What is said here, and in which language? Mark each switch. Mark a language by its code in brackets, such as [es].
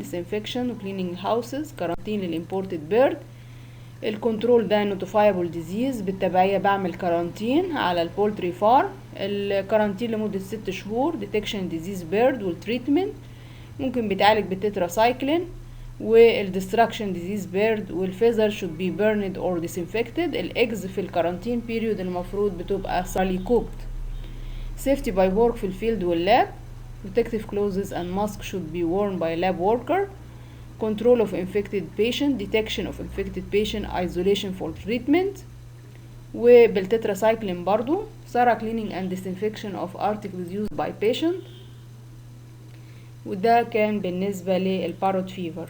[ar] disinfection وكليننج هاوسز، كارانتين للامبورتد بيرد. الكنترول ده نوتيفايبل ديزيز، بالتبعية بعمل كارانتين على البولتري فارم. الكارانتين لمدة 6 شهور. ديتكشن ديزيز بيرد والتريتمنت ممكن بيتعالج بالتتراسايكلين والديستراكشن ديزيز بيرد، والفيزر [en] should be burned or disinfected. [ar] الاجز في الكارانتين بيريود المفروض بتبقى [en] thoroughly cooked. safety by work [ar] في الفيلد واللاب. [en] protective clothes and mask should be worn by lab worker. control of infected patient, detection of infected patient, isolation for treatment. [ar] وبالتتراسايكلين برضو [en] thorough cleaning and disinfection of articles used by patient. [ar] وده كان بالنسبة للباروت فيفر.